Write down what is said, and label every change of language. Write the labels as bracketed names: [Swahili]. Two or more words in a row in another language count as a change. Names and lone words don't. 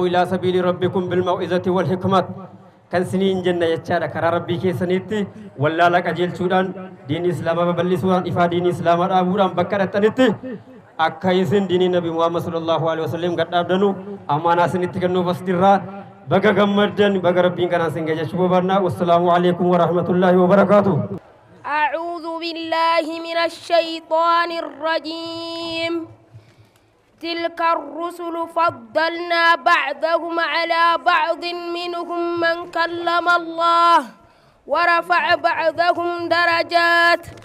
[Arabic] إلى سبيل ربكم بالموعظة والحكمة [Oromo] kan siniin jenna jechaadha karaa rabbii keessanitti wallaala qajeelchuudhaan diinii islaamaa babal'isuudhaan ifaa diinii islaamaa dhaabuudhaan bakka dhattanitti akka isin diinii nabi muhammad [Arabic] صلى الله عليه وسلم [Oromo] gadhaabdanu amaanaa isinitti kennuuf as dirraa baga gammaddan baga rabbiin kanaan sin gajachuu barbaanna [Arabic] والسلام عليكم ورحمة الله وبركاته أعوذ بالله من الشيطان الرجيم تلك الرسل فضلنا بعضهم على بعض منهم من كلم الله ورفع بعضهم درجات